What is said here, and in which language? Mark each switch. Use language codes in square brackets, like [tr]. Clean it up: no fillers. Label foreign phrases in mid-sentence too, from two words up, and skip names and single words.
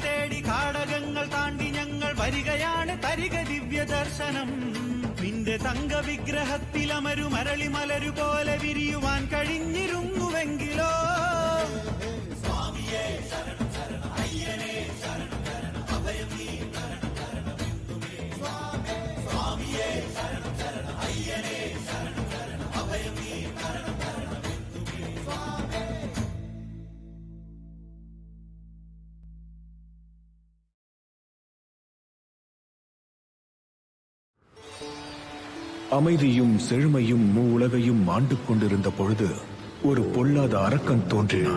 [ml] തേടി കാടകങ്ങൾ താണ്ടി ഞങ്ങൾ വരികയാണ് തരിക ദിവ്യ ദർശനം നിന്റെ തങ്ക വിഗ്രഹത്തിലമരു മരളി മലരു പോലെ വിരിയുവാൻ കഴിഞ്ഞിരുന്നുവെങ്കിലോ സ്വാമിയേ ശരണം ശരണം അയ്യനേ ശരണം ശരണം അഭയം നീ ശരണം ശരണം എന്നുമേ സ്വാമിയേ ശരണം ശരണം അയ്യനേ ശരണം ശരണം അഭയം നീ ശരണം ശരണം എന്നുമേ [ta] அமைதியும் செழுமையும் மூவுலகையும் ஆண்டு கொண்டிருந்த பொழுது ஒரு பொல்லாத அரக்கன் தோன்றினான்.